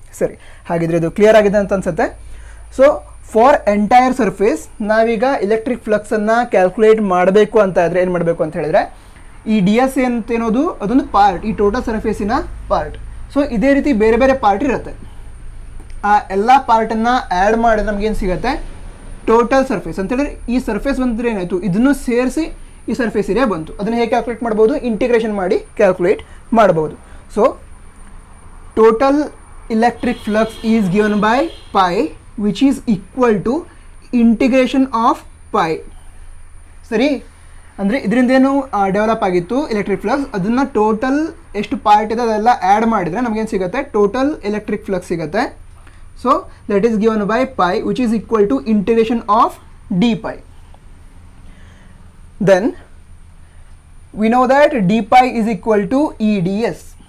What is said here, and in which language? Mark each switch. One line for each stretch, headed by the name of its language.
Kannada: ಸರಿ, ಹಾಗಿದ್ರೆ ಇದು ಕ್ಲಿಯರ್ ಆಗಿದೆ ಅಂತ ಅನ್ಸುತ್ತೆ.
English: so for entire surface
Kannada: ನಾವೀಗ ಎಲೆಕ್ಟ್ರಿಕ್ ಫ್ಲಕ್ಸನ್ನು ಕ್ಯಾಲ್ಕುಲೇಟ್ ಮಾಡಬೇಕು ಅಂತ ಆದರೆ ಏನು ಮಾಡಬೇಕು ಅಂತ ಹೇಳಿದ್ರೆ, ಈ ಡಿ ಎಸ್ ಅಂತೇನೋದು ಅದೊಂದು ಪಾರ್ಟ್, ಈ ಟೋಟಲ್ ಸರ್ಫೇಸಿನ ಪಾರ್ಟ್. ಸೊ ಇದೇ ರೀತಿ ಬೇರೆ ಬೇರೆ ಪಾರ್ಟ್ ಇರುತ್ತೆ. ಆ ಎಲ್ಲ ಪಾರ್ಟನ್ನು ಆ್ಯಡ್ ಮಾಡಿದ್ರೆ ನಮಗೇನು ಸಿಗುತ್ತೆ, ಟೋಟಲ್ ಸರ್ಫೇಸ್ ಅಂತ ಹೇಳಿದ್ರೆ ಈ ಸರ್ಫೇಸ್ ಬಂದರೆ ಏನಾಯಿತು, ಇದನ್ನು ಸೇರಿಸಿ ಈ ಸರ್ಫೇಸ್ ಏರಿಯಾ ಬಂತು. ಅದನ್ನು ಹೇಗೆ ಕ್ಯಾಲ್ಕುಲೇಟ್ ಮಾಡ್ಬೋದು, ಇಂಟಿಗ್ರೇಷನ್ ಮಾಡಿ ಕ್ಯಾಲ್ಕುಲೇಟ್ ಮಾಡ್ಬೋದು.
English: So total electric flux is given by pi, which is equal to integration of pi.
Kannada: ಸರಿ, ಅಂದರೆ ಇದರಿಂದ ಏನು ಡೆವಲಪ್ ಆಗಿತ್ತು ಎಲೆಕ್ಟ್ರಿಕ್ ಫ್ಲಕ್ಸ್, ಅದನ್ನು ಟೋಟಲ್ ಎಷ್ಟು ಪಾರ್ಟ್ ಇದೆ ಅದೆಲ್ಲ ಆ್ಯಡ್ ಮಾಡಿದರೆ ನಮಗೇನು ಸಿಗುತ್ತೆ, ಟೋಟಲ್ ಎಲೆಕ್ಟ್ರಿಕ್ ಫ್ಲಕ್ಸ್ ಸಿಗುತ್ತೆ.
English: So that is given by pi, which is equal to integration of d pi. Then we know that d pi is equal to EDS.